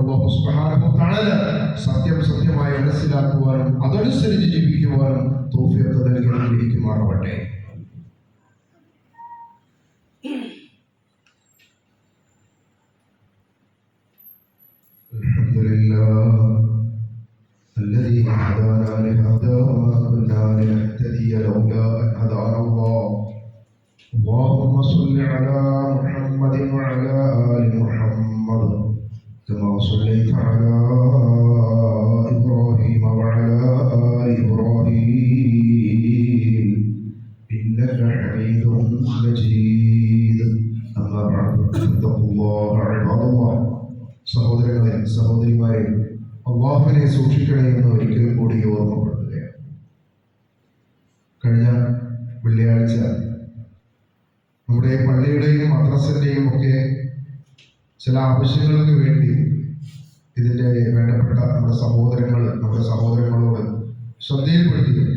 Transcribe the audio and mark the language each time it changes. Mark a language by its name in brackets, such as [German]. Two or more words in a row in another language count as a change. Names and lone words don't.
[Arabic] الله سبحانه وتعالى [Malayalam] സത്യം സത്യമായി മനസ്സിലാക്കുവാനും അതനുസരിച്ച് ജീവിക്കുവാനും തൗഫീഖ് നൽകിയിരിക്കുമാറാവട്ടെ. [Arabic] അൽഹംദുലില്ലാഹ് الذي هدانا لهذا وما كنا لنهتدي لولا أن هدانا الله. اللهم صل على محمد وعلى آل محمد كما صليت على إبراهيم وعلى آل إبراهيم إنك حميد مجيد. أما بعد فاتقوا الله عباد الله. [Malayalam] സഹോദരങ്ങളെ, സഹോദരിമാരെ, അല്ലാഹുവിനെ സൂക്ഷിക്കണേ എന്ന് ഒരിക്കൽ കൂടി ഓർമ്മപ്പെടുത്തുകയാണ്. കഴിഞ്ഞ വെള്ളിയാഴ്ച നമ്മുടെ പള്ളിയുടെയും മദ്രസന്റെയും ഒക്കെ ചില ആവശ്യങ്ങൾക്ക് വേണ്ടി ഇതിന്റെ വേണ്ടപ്പെട്ട നമ്മുടെ സഹോദരങ്ങളോട് ശ്രദ്ധയിൽപ്പെടുത്തി.